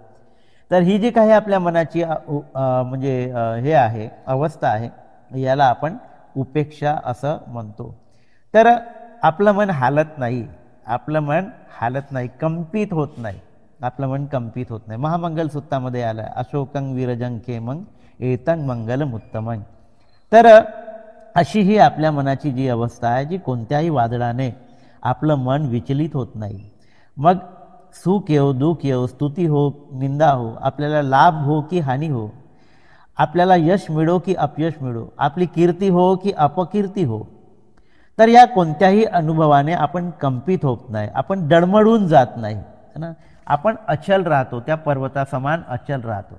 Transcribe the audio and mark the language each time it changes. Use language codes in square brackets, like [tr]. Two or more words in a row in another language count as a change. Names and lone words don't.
[mr] तर ही जी काही आपल्या मनाची म्हणजे हे आहे, अवस्था आहे, याला आपण उपेक्षा असं म्हणतो. तर आपलं मन हालत नाही, आपलं मन हालत नाही, कंपित होत नाही, आपलं मन कंपित होत नाही. महामंगल सूत्रामध्ये आलं आहे, [pi] अशोकं विरजं खेमं एतं मंगलम उत्तमं. [mr] तर अशी ही आपल्या मनाची जी अवस्था आहे, जी कोणत्याही वादळाने आपलं मन विचलित होत नाही. मग सुख येऊ, दुःख येऊ, स्तुती हो, निंदा हो, आपल्याला लाभ हो की हानी हो, आपल्याला यश मिळो की अपयश मिळो, आपली कीर्ती हो की अपकीर्ती हो, तर या कोणत्याही अनुभवाने आपण कंपित होत नाही, आपण डळमळून जात नाही ना, आपण अचल राहतो, त्या पर्वतासमान अचल राहतो.